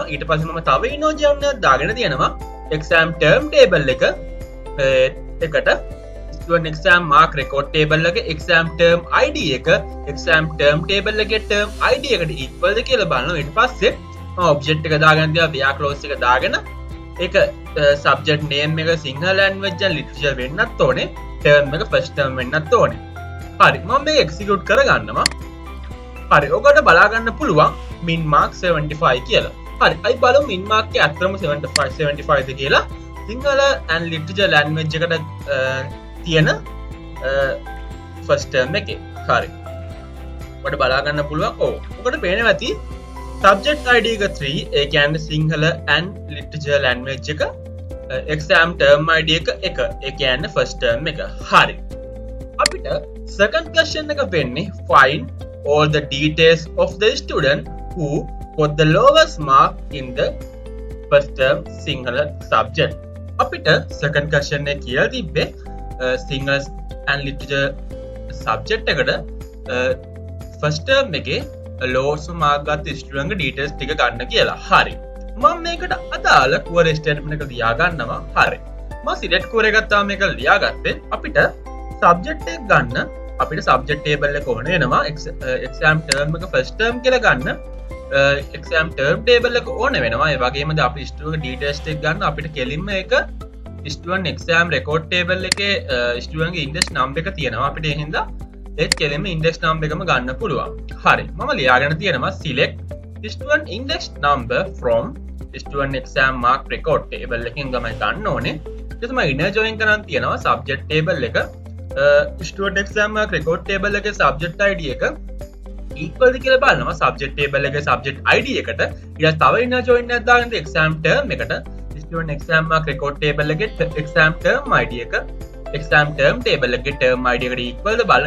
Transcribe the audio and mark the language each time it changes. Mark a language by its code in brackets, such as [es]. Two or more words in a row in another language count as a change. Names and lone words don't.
[si] ඊට පස්සේ මම තව [en] inner join [si] එකක් දාගෙන තියෙනවා. [en] exam term table එකට student exam mark record table එක exam term id එක exam term table එකේ term id එකට equal [si] ද කියලා බලනවා. ඊට පස්සේ මම object එක දාගෙන තියා [en] via clause [si] එක දාගෙන ඒක [en] subject name [si] එක සිංහල [en] language and literature [si] වෙන්නත් ඕනේ. term එක [en] first term [si] වෙන්නත් ඕනේ. හරි. මම මේක execute කරගන්නවා. හරි. ඔකට බලා ගන්න පුළුවන් [en] min mark [si] 75 කියලා. හරි. අයි බලමු [en] min mark [si] එක අත්‍තරම 75 ද කියලා. සිංහල [en] and literature language [si] එකට තියෙන first term එකේ. හරි. ඔකට බලා ගන්න පුළුවන්. ඔකට පේනවා ඇති [en] subject id [si] එක 3 ඒ කියන්නේ සිංහල [en] and literature language [si] එක [en] exam term id [si] එක 1 ඒ කියන්නේ [en] first term [si] එක. හරි. [en] අපිට second question [si] එක වෙන්නේ [en] find all the details of the student who got the lowest mark in the first term Sinhala subject. [si] අපිට [en] second question [si] එක කියලා තිබ්බේ [en] Sinhala and literature subject [si] එකට [en] first term [si] එකේ [en] lowest mark [si] ගත්ත student ගේ details ටික ගන්න කියලා. හරි. මම මේකට අදාළ [en] query statement [si] එක ලියා ගන්නවා. හරි. මම [en] select query [si] එකක් තමයි මේක ලියා ගත්තේ. අපිට subject එක ගන්න අපිට [en] subject table [si] එක ඕන වෙනවා. [en] exam term එක first term [si] කියලා ගන්න [en] exam term table [si] එක ඕන වෙනවා. ඒ වගේම අපි [en] student details [si] ටික ගන්න අපිට කෙලින්ම ඒක [en] student exam record table [si] එකේ student ගේ [en] index number [si] එක තියෙනවා. අපිට ඒ හින්දා ඒත් කෙලින්ම [en] index number [si] එකම ගන්න පුළුවන්. හරි. මම ලියාගෙන තියෙනවා [en] select student index number from student exam mark record table [si] එකෙන් තමයි ගන්න ඕනේ. ඊට තමයි [en] inner join [si] කරන් තියෙනවා [en] subject table එක student exam mark record table එකේ subject id එක equal [si] ද කියලා බලනවා [en] subject table එකේ subject id එකට. [si] ඊට තව [en] inner join [si] එකක් දාගෙන [en] exam term එකට student exam mark record table එකේ exam term id එක exam term table එකේ term id එකට equal [si] ද බලනවා.